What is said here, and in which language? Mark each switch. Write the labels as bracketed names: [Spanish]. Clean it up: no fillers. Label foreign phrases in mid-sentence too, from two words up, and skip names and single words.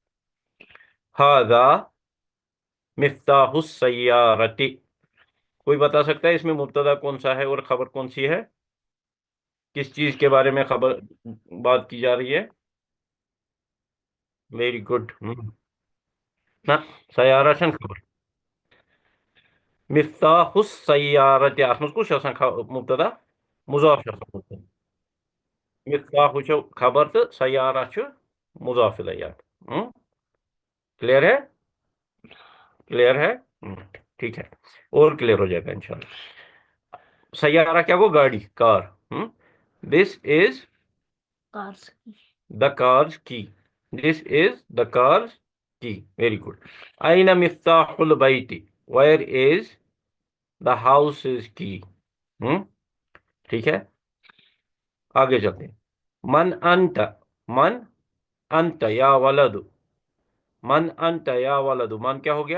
[Arabic] هذا مفتاح السيارة. [Hindi] कोई बता सकता है इसमें मुब्तदा कौन सा है और खबर कौन सी है? किस चीज के बारे में खबर बात की जा रही है? [English] वेरी गुड। ना, [Hindi] सयारा खबर। [Arabic] مفتاح السيارة, [Kashmiri] ات منٛز کُس چھُ آسان مبتدا؟ مضاف چھُ آسان مبتدا۔ मिफ्ताहु چھُ खबर तो सयारा چھُ [Arabic] مضاف إليه. [Hindi] क्लियर है? क्लियर है? ठीक है, और क्लियर हो जाएगा इंशाल्लाह। सयारा क्या को? गाड़ी, कार। [English] this is कार्स the car's key. This is the car's key. Very good. [Arabic] أين مفتاح البيت, [English] where is the house is key. [Hindi] ठीक है, आगे चलते हैं। [Arabic] من أنت، من أنت يا ولد. من أنت يا ولد, [Hindi] मन क्या हो गया?